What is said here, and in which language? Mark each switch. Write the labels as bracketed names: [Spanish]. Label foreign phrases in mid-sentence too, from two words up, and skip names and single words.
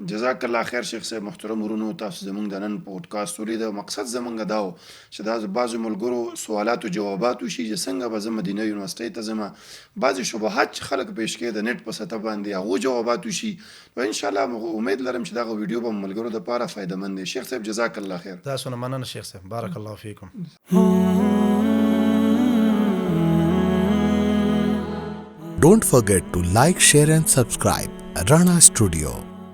[Arabic] جزاک الله خیر [Pashto] شیخ صاحب محترم ورونو تاسو زموږ د نن پودکاسټ ولید مقصد زموږ دا و چې دا بعضو ملګرو سوالات او جوابات وشي چې څنګه به زه مدینه یونیورسټۍ ته ځم بعضې شبهات چې خلک پیش کوي د نیټ په سطح باندې هغو جوابات وشي نو انشاءالله امید لرم چې دغه ویډیو به ملګرو دپاره فایدهمند دی شیخ صاحب [Arabic] جزاک الله خیر [Pashto] تاسو نه مننه شیخ صاحب [Arabic] بارک الله فیکم [English] Don't forget to like, share and subscribe Rana Studio.